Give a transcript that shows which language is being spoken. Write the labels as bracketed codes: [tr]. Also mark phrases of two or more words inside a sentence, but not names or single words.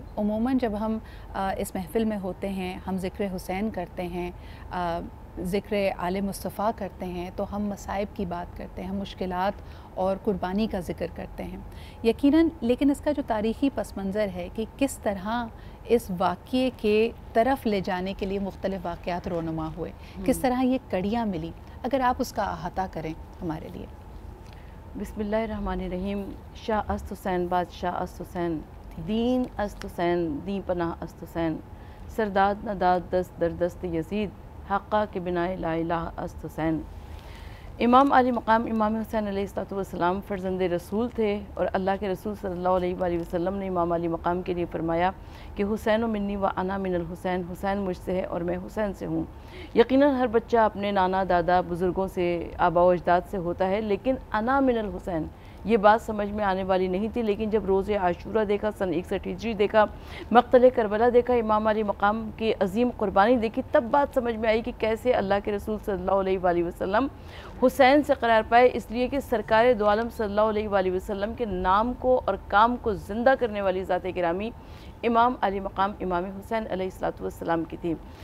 [ur] عموماً جب ہم اس محفل میں ہوتے ہیں، ہم ذکر حسین کرتے ہیں، ذکر آل مصطفیٰ کرتے ہیں، تو ہم مصائب کی بات کرتے ہیں، ہم مشکلات اور قربانی کا ذکر کرتے ہیں یقیناً، لیکن اس کا جو تاریخی پس منظر ہے کہ کس طرح اس واقعے کے طرف لے جانے کے لیے مختلف واقعات رونما ہوئے، کس طرح یہ کڑیاں ملی، اگر آپ اس کا احاطہ کریں ہمارے لیے۔ [ar] بسم اللہ الرحمن الرحیم۔ [fa] شاہ است حسین بادشاہ است حسین، دین است حسین دین پناہ است حسین، سرداد نداد دست در دست یزید، حقہ کے بنائے لا الہ است حسین۔ [ur] امام علی مقام امام حسین [ar] علیہ السلام [ur] فرزند رسول تھے، اور اللہ کے رسول [ar] صلی اللہ علیہ وآلہ وسلم [ur] نے امام علی مقام کے لیے فرمایا کہ [ar] حسین منی و انا من الحسین، [ur] حسین مجھ سے ہے اور میں حسین سے ہوں۔ یقیناً ہر بچہ اپنے نانا دادا بزرگوں سے، آبا و اجداد سے ہوتا ہے، لیکن [ar] انا من الحسین [ur] یہ بات سمجھ میں آنے والی نہیں تھی، لیکن جب روز عاشورہ دیکھا، سن 61 ہجری دیکھا، مقتل کربلا دیکھا، امام علی مقام کی عظیم قربانی دیکھی، تب بات سمجھ میں آئی کہ کیسے اللہ کے رسول [ar] صلی اللہ علیہ وآلہ وسلم [ur] حسین سے قرار پائے، اس لیے کہ سرکار دو عالم [ar] صلی اللہ علیہ وآلہ وسلم [ur] کے نام کو اور کام کو زندہ کرنے والی ذات گرامی امام علی مقام امام حسین [ar] علیہ السلام [ur] کی تھی۔